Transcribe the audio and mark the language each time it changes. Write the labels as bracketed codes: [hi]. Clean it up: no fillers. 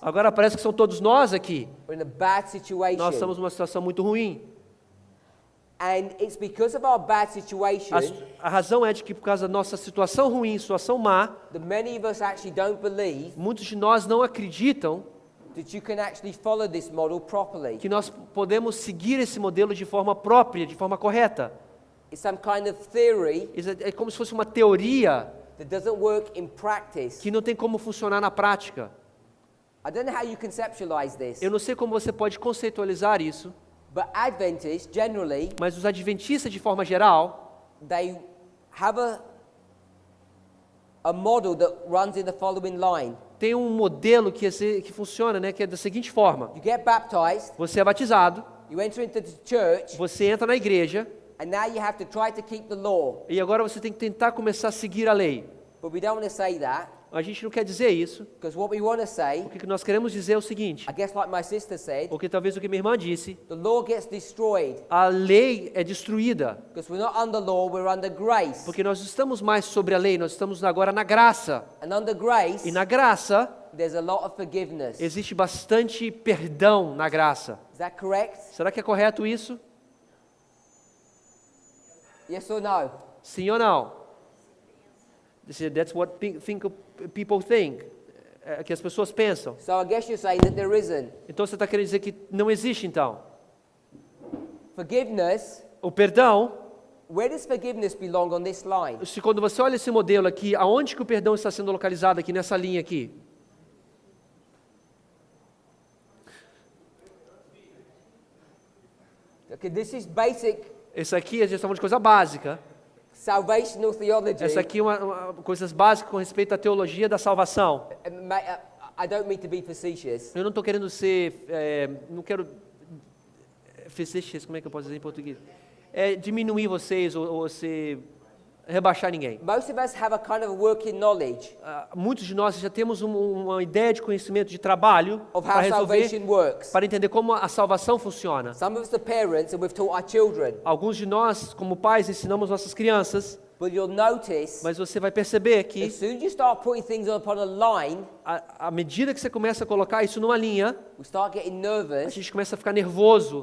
[pt] Agora parece que são todos nós aqui. [en] We're in a bad situation. [pt] Nós estamos numa situação muito ruim. [en] And it's because of our bad situation [pt] A razão é de que por causa da nossa situação ruim, situação má, [en] that many of us actually don't believe [pt] muitos de nós não acreditam [en] that you can actually follow this model properly. [pt] que nós podemos seguir esse modelo de forma própria, de forma correta. [en] It's some kind of theory [pt] Isso é como se fosse uma teoria [en] that doesn't work in practice. [pt] que não tem como funcionar na prática. [en] I don't know how you conceptualize this, [pt] Eu não sei como você pode conceitualizar isso, [en] but Adventists generally, [pt] mas os adventistas, de forma geral, [en] they have a model that runs in the following line. [pt] têm um modelo que funciona, né, que é da seguinte forma. [en] You get baptized, [pt] Você é batizado, [en] you enter into the church, [pt] você entra na igreja, [en] and now you have to try to keep the law. [pt] e agora você tem que tentar começar a seguir a lei. [en] But we don't want to say that, [pt] A gente não quer dizer isso. [en] because what we want to say, [pt] O que nós queremos dizer é o seguinte, [en] I guess like my sister said, [pt] porque talvez o que minha irmã disse, [en] the law gets destroyed, [pt] a lei é destruída, [en] because we're not under law, we're under grace. [pt] porque nós não estamos mais sobre a lei, nós estamos agora na graça. [en] And under grace, [pt] E na graça, [en] there's a lot of forgiveness. Is [pt] existe bastante perdão na graça. [en] that correct? [pt] Será que é correto isso? [en] Yes or no? [pt] Sim ou não? [en] That's what people think, [pt] que as pessoas pensam. [en] So I guess you're saying that there isn't. [pt] Então você está querendo dizer que não existe então? [en] Forgiveness, [pt] O perdão, [en] where does forgiveness belong on this line? [pt] se quando você olha esse modelo aqui, aonde que o perdão está sendo localizado aqui nessa linha aqui? [en] Okay, this is basic [pt] Esse aqui, a gente está falando de coisa básica. [en] salvational theology. [pt] Essa aqui é coisas básicas com respeito à teologia da salvação. [en] I don't mean to be facetious, [pt] Eu não estou querendo ser, não quero, facetious, como é que eu posso dizer em português? Diminuir vocês ou se rebaixar ninguém. [en] most of us have a kind of working knowledge [pt] Muitos de nós já temos uma ideia de conhecimento de trabalho [en] of [pt] para [en] how [pt] resolver, [en] salvation works. [pt] para entender como a salvação funciona. [en] Some of us are parents and we've taught our children, [pt] Alguns de nós, como pais, ensinamos nossas crianças, [en] but you'll notice [pt] mas você vai perceber que [en] as soon as you start putting things upon a line, [pt] à medida que você começa a colocar isso numa linha, [en] we start getting [pt] a [en] nervous [pt] gente começa a ficar nervoso,